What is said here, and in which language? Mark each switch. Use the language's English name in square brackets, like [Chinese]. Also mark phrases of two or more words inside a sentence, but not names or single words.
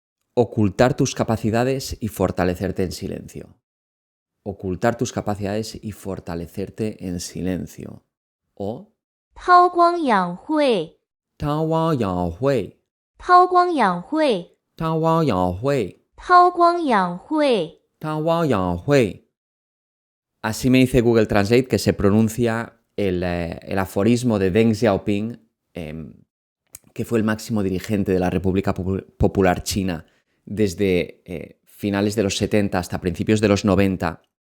[Spanish] Ocultar tus capacidades y fortalecerte en silencio. Ocultar tus capacidades y fortalecerte en silencio. O [Chinese] 韬光养晦，韬光养晦，韬光养晦，韬光养晦，韬光养晦。韬光养晦. [Spanish] Así me dice Google Translate que se pronuncia el aforismo de Deng Xiaoping, que fue el máximo dirigente de la República Popular China desde finales de los 70 hasta principios de los 90,